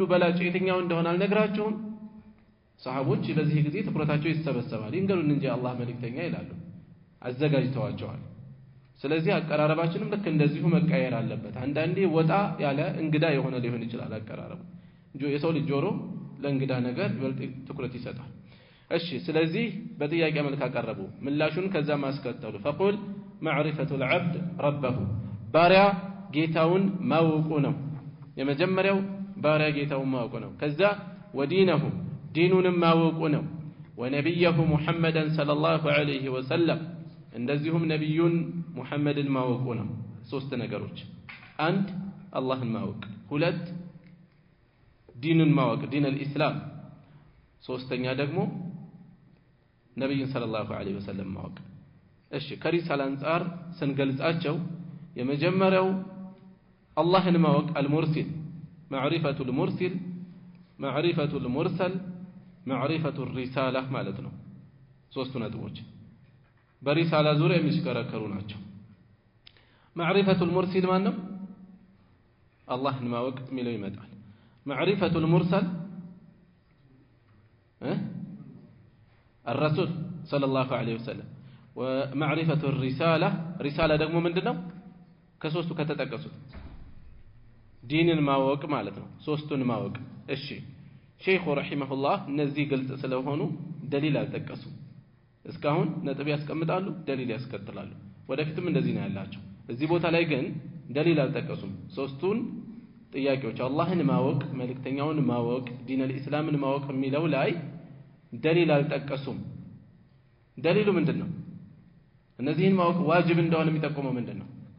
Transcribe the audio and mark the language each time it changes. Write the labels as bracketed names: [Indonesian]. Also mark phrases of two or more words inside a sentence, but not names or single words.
[Amharic] በላጭ የትኛው እንደሆነ አልነግራችሁም ሰሃቦች በዚህ ጊዜ ትኩረታቸው ይሰበሰባል ይንገሩን እንጂ አላህ መልእክተኛ ይላሉ አዘጋጅተዋቸዋል ስለዚህ አቀራረባችንም ልክ እንደዚሁ መቀየር አለበት አንዳንዴ ወጣ ያለ እንግዳ የሆነ ሊሆን ይችላል አቀራረቡ የሰው ልጅ ጆሮ ለእንግዳ ነገር ይበልጥ ትኩረት ይሰጣል እሺ ስለዚህ በጥያቄ መልክ አቀረቡ ምላሹን ከዛ ማስከተሉ [Arabic] فقل معرفة العبد ربه [Amharic] ባሪያ ጌታውን ማወቁ ነው የመጀመሪያው ባሪያ ጌታውን ማወቁ ነው ከዛ ወዲነሁ ዲኑንም ማወቁ ነው [Arabic] ونبيه محمدا صلى الله عليه وسلم [Amharic] እንደዚሁም ነብዩን ሙሐመድን ማወቁ ነው ሶስት ነገሮች አንድ አላህን ማወቅ ሁለት ዲንን ማወቅ ዲን الاسلام ሶስተኛ ደግሞ ነብዩን [Arabic] صلى الله عليه وسلم [Amharic] ማወቅ እሺ ከሪሳላ አንፃር ስንገልጻቸው የመጀመሪያው አላህን ማወቅ [Arabic] المرسل معرفته المرسل معرفة المرسل معرفة الرسالة [Amharic] ማለት ነው ሶስቱ ነጥቦች በሪሳላ ዙሪያ የሚሽከረከሩ ናቸው [Arabic] معرفة المرسل [Amharic] ማን ነው አላህን ማወቅ የሚለው ይመጣል [Arabic] معرفة المرسل الرسول صلى الله عليه وسلم ومعرفة الرسالة رسالة [Amharic] ደግሞ ምንድነው ከሶስቱ ከተጠቀሱት ዲንን ማወቅ ማለት ነው ሶስቱን ማወቅ እሺ ሼኹ ረሂመሁላህ እነዚህ ግልጽ ስለሆኑ ደሊል አልጠቀሱ እስካሁን ነጥብ ያስቀምጣሉ ደሊል ያስከትላሉ ወደፊትም እንደዚህ ነው ያላቸው እዚህ ቦታ ላይ ግን ደሊል አልጠቀሱም ሶስቱን ጥያቄዎች አላህን ማወቅ መልእክተኛውን ማወቅ ዲን الاسلامን ማወቅ የሚለው ላይ ደሊል አልጠቀሱም ደሊሉ ምንድነው እነዚህን ማወቅ ዋጅብ እንደሆነ የሚጠቁመው ምንድነው